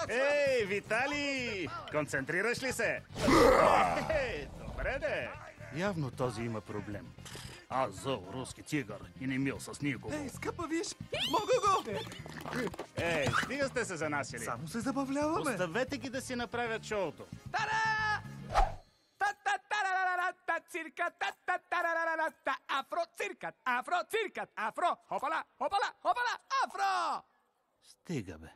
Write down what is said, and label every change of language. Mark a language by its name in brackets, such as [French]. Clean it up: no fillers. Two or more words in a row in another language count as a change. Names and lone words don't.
[Bulgarian] Ей, Витали! Концентрираш ли се? Добре де! Явно този има проблем. Аз зъл руски тигър и не мил с никого. Скъпа, виж! Мога го! Ей, стига сте се занасили. Само се забавляваме! Оставете ги да си направят шоуто. Тара! Та-та-та-ра-ра-ра-та, цирка, та-та-та-ра-ра-ра-та, афро-циркът, афро-циркът, афро, хопала, хопала, хопала, афро! Стига, бе.